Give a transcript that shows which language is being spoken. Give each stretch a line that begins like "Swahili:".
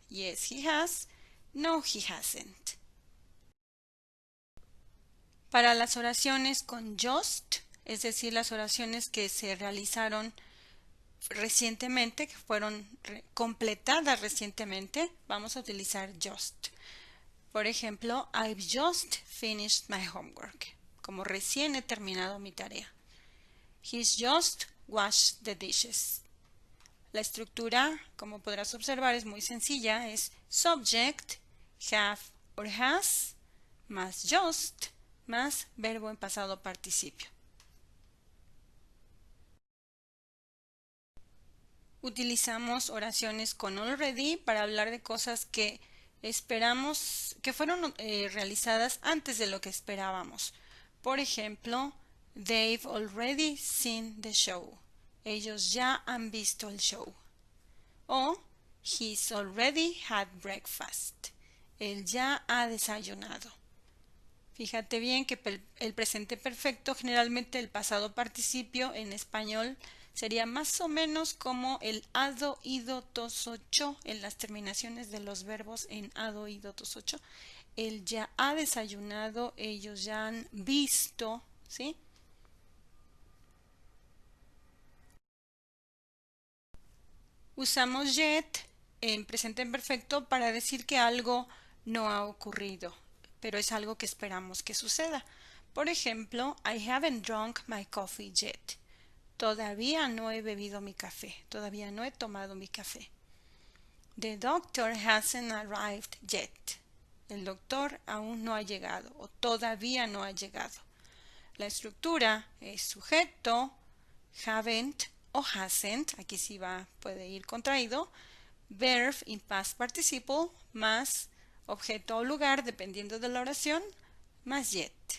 English: Yes he has, no he hasn't.
Spanish: Para las oraciones con just, es decir, las oraciones que se realizaron recientemente, que fueron completadas recientemente, vamos a utilizar just. Por ejemplo,
English: I've just finished my homework.
Spanish: Como recién he terminado mi tarea.
English: He's just washed the dishes.
Spanish: La estructura, como podrás observar, es muy sencilla. Es subject, have or has, más just, más verbo en pasado participio. Utilizamos oraciones con already para hablar de cosas que esperamos, que fueron realizadas antes de lo que esperábamos. Por ejemplo,
English: they've already seen the show.
Spanish: Ellos ya han visto el show.
English: O he's already had breakfast.
Spanish: Él ya ha desayunado. Fíjate bien que el presente perfecto, generalmente el pasado participio en español sería más o menos como el ado, ido, tos, ocho en las terminaciones de los verbos en ado, ido, tos, ocho. Él ya ha desayunado, ellos ya han visto, ¿sí? Usamos yet en presente perfecto para decir que algo no ha ocurrido, pero es algo que esperamos que suceda. Por ejemplo,
English: I haven't drunk my coffee yet.
Spanish: Todavía no he bebido mi café, todavía no he tomado mi café.
English: The doctor hasn't arrived yet.
Spanish: El doctor aún no ha llegado o todavía no ha llegado. La estructura es sujeto, haven't o hasn't, aquí sí puede ir contraído, verb in past participle más objeto o lugar dependiendo de la oración, más yet.